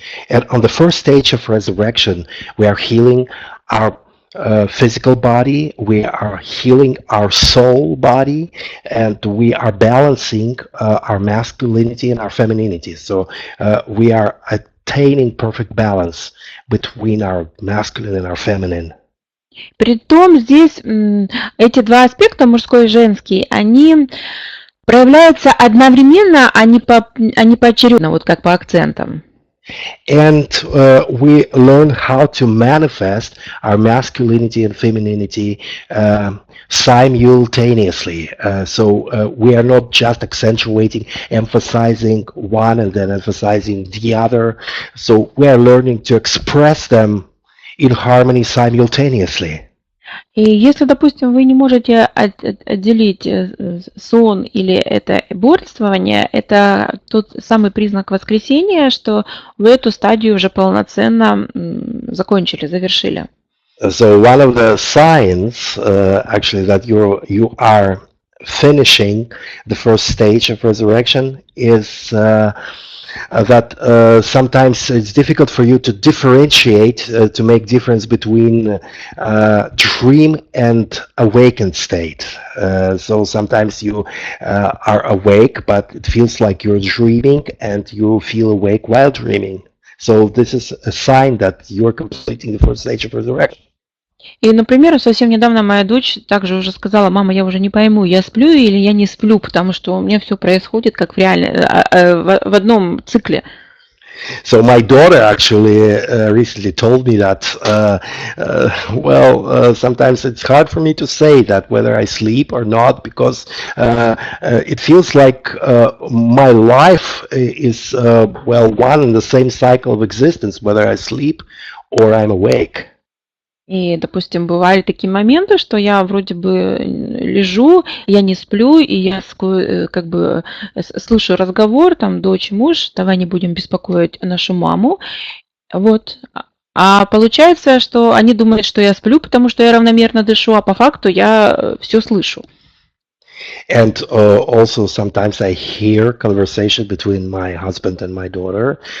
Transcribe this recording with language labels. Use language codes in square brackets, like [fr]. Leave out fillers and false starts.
[en] And on the first stage of resurrection, we are healing our physical body, we are healing our soul body, and we are balancing our masculinity and our femininity. So we are attaining perfect balance between our masculine and our feminine. [ru] Притом здесь эти два аспекта, мужской и женский, они проявляются одновременно, а не поочередно, вот как по акцентам. [en] And we learn how to manifest our masculinity and femininity simultaneously. So we are not just accentuating, emphasizing one and then emphasizing the other. So we are learning to express them in harmony simultaneously. [ru] И если, допустим, вы не можете отделить сон или это бодрствование, это тот самый признак воскресения, что вы эту стадию уже полноценно закончили, завершили. [en] So one of the signs, actually, that you are finishing the first stage of resurrection is that sometimes it's difficult for you to differentiate, to make difference between dream and awakened state. So sometimes you are awake, but it feels like you're dreaming, and you feel awake while dreaming. So this is a sign that you're completing the first stage of resurrection. [ru] И, например, совсем недавно моя дочь также уже сказала: мама, я уже не пойму, я сплю или я не сплю, потому что у меня все происходит как в одном цикле. [en] So my daughter actually recently told me that, sometimes it's hard for me to say that whether I sleep or not, because it feels like my life is, one and the same cycle of existence, whether I sleep or I'm awake. [ru] И, допустим, бывали такие моменты, что я вроде бы лежу, я не сплю, и я как бы слышу разговор, там, дочь, муж, давай не будем беспокоить нашу маму. Вот. А получается, что они думают, что я сплю, потому что я равномерно дышу, а по факту я все слышу. [en] And also sometimes I hear conversation between my husband and my daughter.